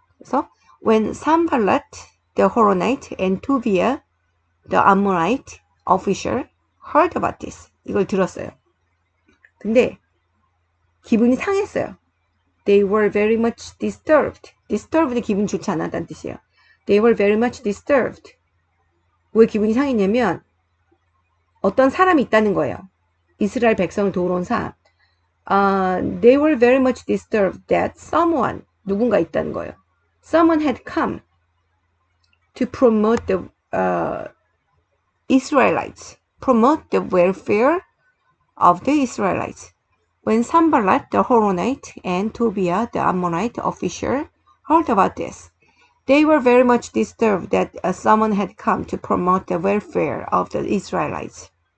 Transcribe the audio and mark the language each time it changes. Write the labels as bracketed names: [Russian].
[English] 그래서 when Sanballat, the Horonite, and Tobiah, the Ammonite official, heard about this. [Korean] 이걸 들었어요. 근데 기분이 상했어요. [English] They were very much disturbed. [Korean] Disturbed 기분 좋지 않았다는 뜻이에요. [English] They were very much disturbed. [Korean] 왜 기분이 상했냐면 어떤 사람이 있다는 거예요. 이스라엘 백성을 도우러 온 사람. [English] They were very much disturbed that someone, [Korean] 누군가 있다는 거예요. [English] Someone had come to promote the Israelites, promote the welfare of the Israelites. When Sanballat the Horonite and Tobiah the Ammonite official heard about this, they were very much disturbed that someone had come to promote the welfare of the Israelites.